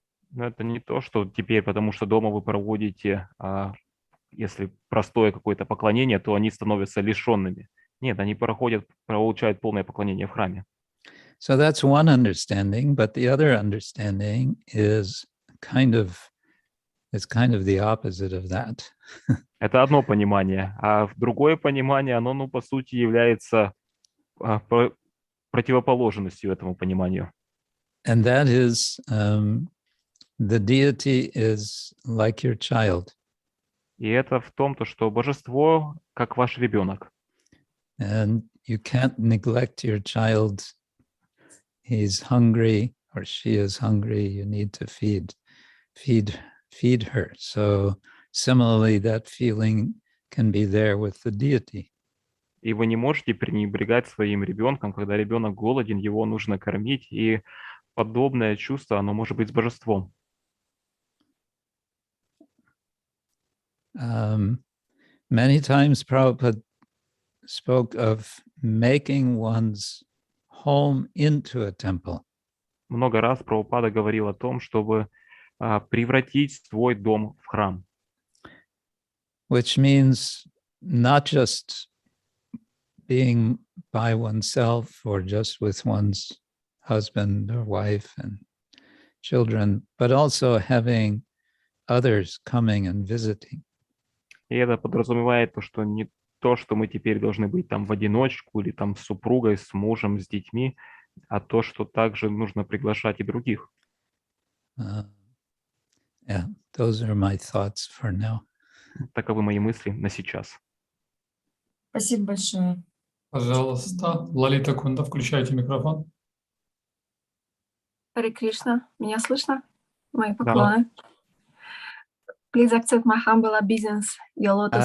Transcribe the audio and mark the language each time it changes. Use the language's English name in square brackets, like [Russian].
[Russian] Но это не то, что теперь, потому что дома вы проводите, если простое какое-то поклонение, то они становятся лишенными. Нет, они получают полное поклонение в храме. [English] So that's one understanding, but the other understanding is kind of the opposite of that. [Russian] Это одно понимание, а другое понимание, оно, ну, по сути, является противоположностью этому пониманию. [English] And that is the deity is like your child. [Russian] И это в том, что божество как ваш ребенок. [English] And you can't neglect your child. He's hungry or she is hungry. You need to feed her. So similarly, that feeling can be there with the deity. [Russian] И вы не можете пренебрегать своим ребенком, когда ребенок голоден, его нужно кормить, и подобное чувство, оно может быть с божеством. [English] Many times Prabhupada spoke of making one's home into a temple. [Russian] Много раз Прабхупада говорил о том, чтобы превратить свой дом в храм. [English] Which means not just being by oneself or just with one's husband or wife and children, but also having others coming and visiting. [Russian] И это подразумевает что не то, что мы теперь должны быть там в одиночку или там с супругой, с мужем, с детьми, а то, что также нужно приглашать и других. [English] Yeah, those are my thoughts for now. [Russian] Таковы мои мысли на сейчас. Спасибо большое. Пожалуйста, Лалита Кунда, включайте микрофон. Харе Кришна, меня слышно? Мои поклоны. [English] Please accept my humble obeisance, your lotus